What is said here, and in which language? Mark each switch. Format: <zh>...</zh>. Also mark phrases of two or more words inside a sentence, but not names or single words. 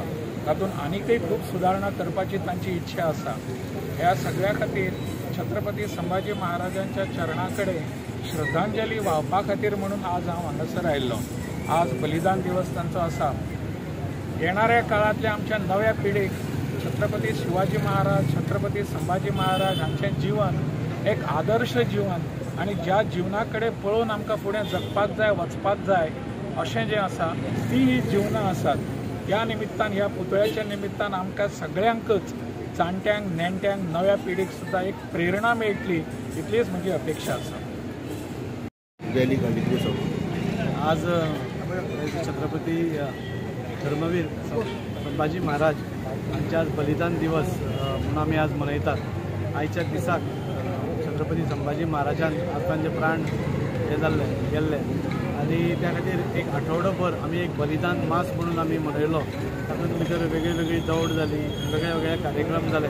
<kok>तातूंत आनीकय खूब सुदारणा करपाची तांची इच्छा आसा. ह्या सगळ्या खातीर छत्रपती संभाजी महाराजांच्या चरणा कडेन श्रद्धांजली व्हावपा खातीर म्हणून आज हांव हांगासर आयिल्लो. आज बलिदान दिवस तांचो आसा. येणाऱ्या काळांतल्या आमच्या नव्या पिढीक छत्रपती शिवाजी महाराज छत्रपती संभाजी महाराज हांचें जीवन एक आदर्श जीवन आणि ज्या जीवना कडेन पळोवन आमकां फुडें जगपाक जाय वचपाक जाय अशें जें आसा ती जीवनां आसात. ह्या निमित्तान ह्या पुतळ्याच्या निमित्तान आमकां सगळ्यांकच जाणट्यांक नेणट्यांक नव्या पिढीक सुद्दां एक प्रेरणा मेळटली इतलीच म्हजी अपेक्षा आसा. आज छत्रपती धर्मवीर संभाजी महाराज हांचे आज बलिदान दिवस म्हणून आमी आज मनयतात. आयच्या दिसाक छत्रपती संभाजी महाराजान आज तांचे प्राण गेल्ले आनी त्या खातीर एक आठवडोभर आमी एक बलिदान मास म्हणून आमी मनयलो. तातूंत भितर वेगळी वेगळी दौड जाली, वेगळे वेगळे कार्यक्रम जाले.</kok>